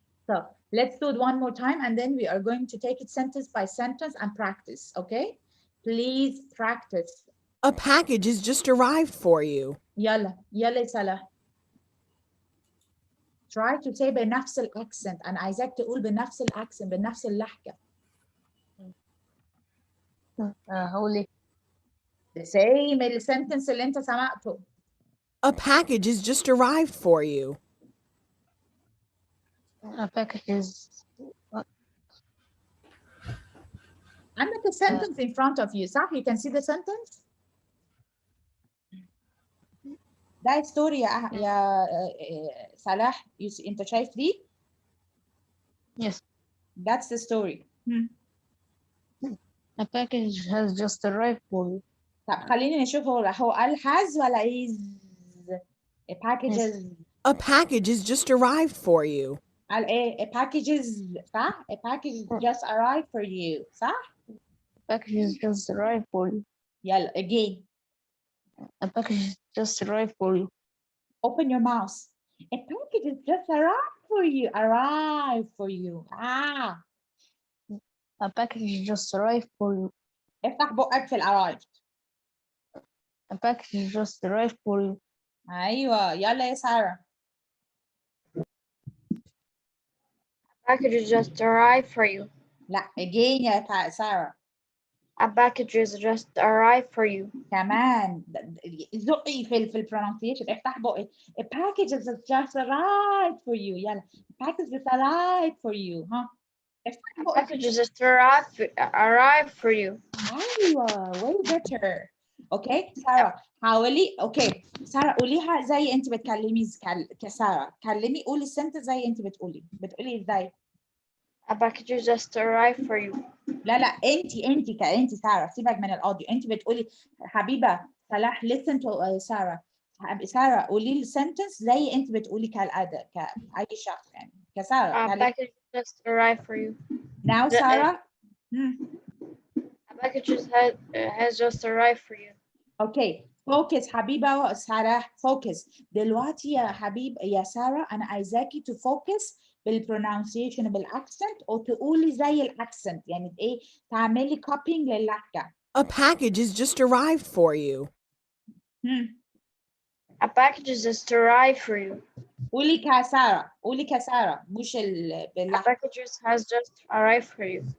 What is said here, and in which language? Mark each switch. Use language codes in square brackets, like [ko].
[en] So let's do it one more time and then we are going to take it sentence by sentence and practice, okay? Please practice. A package has just arrived for you. [ar] يلا يا سلا. [en] Try to say [ar] بنفس الأكسنت. أنا عايزاك تقول بنفس الأكسنت بنفس اللهجة. هقول [en] The same [ar] السنتنس اللي أنت سمعته. [en] A package has just arrived for you. a package is عندك a sentence in front of you, صح? You can see the sentence. [ar] ده ستوري يا صلاح. أنت شايف دي؟ [en] yes. That's the story. A package has just arrived for you. [ar] طب خليني نشوف هو قال has ولا is. [en] A package Yes. is. A package has just arrived for you. [ar] قال ايه؟ [en] A package is صح؟ A package just arrived for you صح؟ A package has just arrived for you. [ar] يلا again. [en] A package has just arrived for you. Open your mouth. A package is just arrived for you. Arrive for you. A package just arrived for you. [ar] افتح بقك في arrived. [en] A package just arrived for you. [ar] ايوه يلا يا سارة. [en] A package just arrived for you. [ar] لا again يا سارة. [en] A package just arrived for you. [ar] كمان زقي في pronunciation. افتح بقك. [en] A package has just arrived for you. [ar] يلا. [en] A package just arrived for you. [ar] ها. افتح [en] A [ar] بقك. [en] package just arrived for you. ايوه way better. [ar] اوكي سارة حاولي. اوكي سارة قوليها زي انت بتكلمي كسارة. كلمي قولي السنتنس زي انت بتقولي ازاي. [en] A package just arrived for you. [ar] لا انت سارة سيبك من الاوديو. انت بتقولي حبيبة صلاح [en] listen to [ar] سارة. سارة قولي السنتنس زي انت بتقولي كالأداء كأي شخص يعني كسارة. [en] A package just arrived for you. now سارة. A package has just arrived for you. [ar] اوكي فوكس حبيبه وساره. فوكس دلوقتي يا حبيب يا ساره انا عايزاكي تفوكس بالبرونانسيشن بالاكسنت وتقولي زي الاكسنت يعني ايه تعملي كوبينج للهجه. [en] A package has just arrived for you. A package has just arrived for you. [ar] قولي كساره مش [en] A [ar] باللهجه. [en] package has just arrived for you.